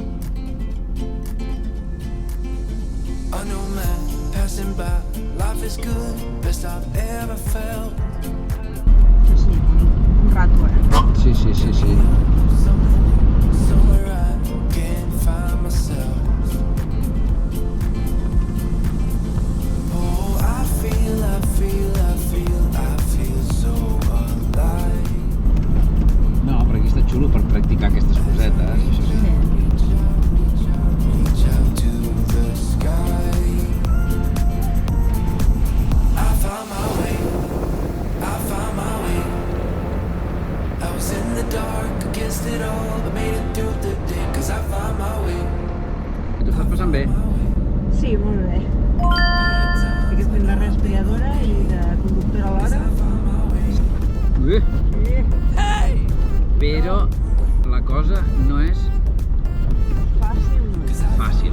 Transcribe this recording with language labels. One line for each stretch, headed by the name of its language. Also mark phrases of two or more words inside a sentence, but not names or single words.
English: I know man, passing by, life is good, best I've ever felt.
Catalan: Sí, un rato ara. Sí.
English: Somewhere I can find myself. Oh, I feel so alive.
Catalan: No, però aquí està xulo per practicar aquestes cosetes. Això sí.
English: Reach out to the sky. I found my way. I was in the dark against it all, but made it through the day, 'cause I found my way.
Catalan: I t'ho estàs passant bé? Sí, molt bé. Estic fent de respiradora i de conductora alhora. Però la cosa no és fàcil.